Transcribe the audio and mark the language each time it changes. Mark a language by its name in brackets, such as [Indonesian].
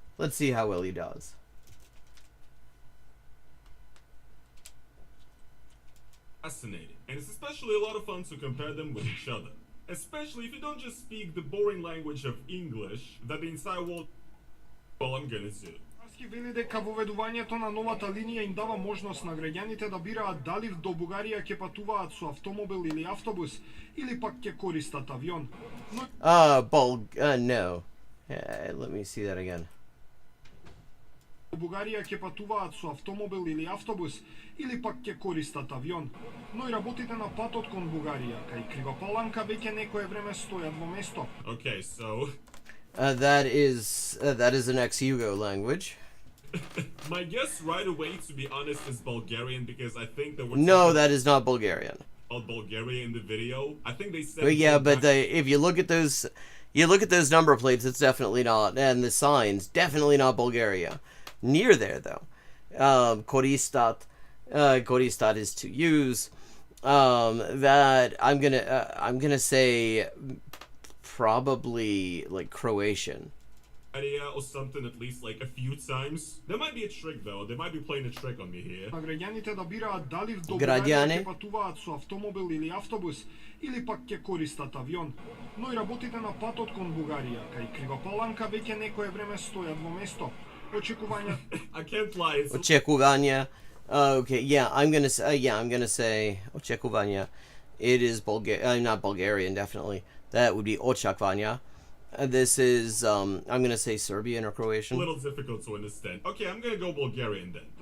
[English] Let's see how well he does. Fascinating, and it's especially a lot of fun to compare them with each other. Especially if you don't just speak the boring language of English, that the entire world. Well, I'm gonna do. [Macedonian] Вели дека воведувањето на новата линија им дава можност на граѓаните да бираат дали до Бугарија ќе патуваат со автомобил или автобус, или пак ќе користат авион. [English] No. Let me see that again. [Macedonian] До Бугарија ќе патуваат со автомобил или автобус, или пак ќе користат авион. Но и работите на патот кон Бугарија, кај Кривопаланка веќе некое време стојат во место. [English] Okay, so that is an ex-Yugo language. My guess right away, to be honest, is Bulgarian, because I think there was that is not Bulgarian. Bulgaria in the video. I think they said. But yeah, but if you look at those number plates, it's definitely not, and the signs definitely not Bulgaria. Near there though. Koristat is to use. That I'm gonna say probably like Croatian. Or something at least like a few times. There might be a trick though. They might be playing a trick on me here. [Macedonian] Граѓаните да бираат дали до Бугарија ќе патуваат со автомобил или автобус, или пак ќе користат авион. Но и работите на патот кон Бугарија, кај Кривопаланка веќе некое време стојат во место. Очекувања. [English] I can't lie. [Macedonian] Очекувања. [English] Okay, yeah, I'm gonna say Очекувања. It is not Bulgarian, definitely. That would be Očekavanja. This is, I'm going to say Serbian or A Croatian. little difficult to understand. Okay, I'm gonna go Bulgarian then.